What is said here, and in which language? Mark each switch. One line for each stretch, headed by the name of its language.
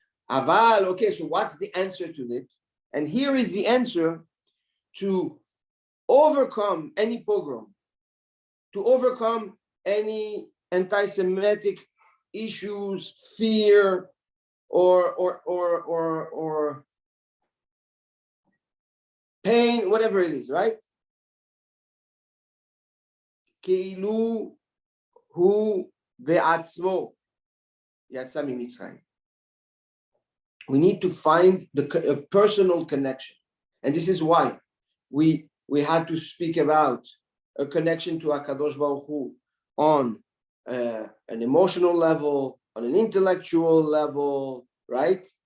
English: Aval, okay, so what's the answer to it? And here is the answer: to overcome any pogrom, to overcome any anti-Semitic issues, fear, or pain, whatever it is, right?
Hebrew: כאילו הוא בעצמו יצא ממצרים.
English: We need to find a personal connection, and this is why we had to speak about a connection to HaKadosh Baruch Hu on an emotional level, on an intellectual level, right?